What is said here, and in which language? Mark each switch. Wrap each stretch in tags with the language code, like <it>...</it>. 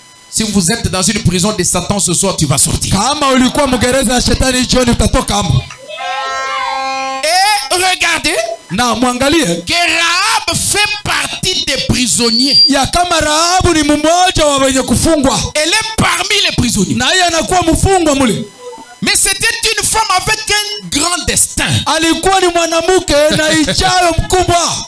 <fr>Si vous êtes dans une prison de Satan ce soir, tu vas sortir.</fr> <sw>Kama ulikuwa mgereza ya shetani jioni utatoka hapo.</sw> <fr>Et regardez,</fr> <sw>Na mwangalie</sw> <fr>que Rahab fait partie des prisonniers.</fr> <sw>ya kama Rahabu ni mmoja wa wenye kufungwa.</sw> <fr>Elle est parmi les prisonniers.</fr> <sw>Na yeye anakuwa mfungwa mule.</sw> <fr>Mais c'était une femme avec un grand destin.</fr> <sw>Alikuwa ni mwanamke na ichayo mkubwa.</sw>